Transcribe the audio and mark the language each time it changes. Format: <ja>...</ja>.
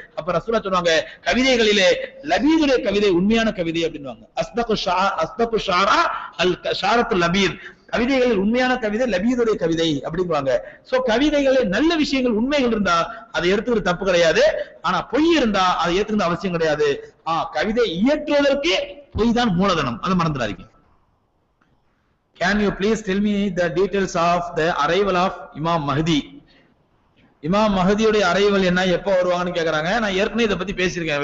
<ta>அப்ப ரசூலுல்லாஹ் சொல்றாங்க, கவிதைகளிலே லபீதுடைய கவிதை உண்மையான கவிதை அப்படின்னுவாங்க. அஸ்தகு ஷாரா அல் ஷாரத்து லபீத், கவிதைகளில் உண்மையான கவிதை லபீதுடைய கவிதை அப்படிங்குவாங்க. சோ கவிதைகளில் நல்ல விஷயங்கள் உண்மைகள் இருந்தா அதை எடுத்துக்கிறது தப்பு கிடையாது. ஆனா பொய் இருந்தா அதை ஏத்துக்கிறது அவசியம் கிடையாது. கவிதை இயற்றுவதற்கு பொய் தான் மூலதனம், அதை மறந்துடாதீங்க.</ta> <en>Can you please tell me the details of the arrival of Imam Mahdi?</en> <ta>இமாம் மஹதியுடைய அரைவல் என்ன, எப்போ வருவாங்கன்னு கேக்குறாங்க. நான் ஏற்கனவே இதை பத்தி பேசியிருக்கேன்.</ta>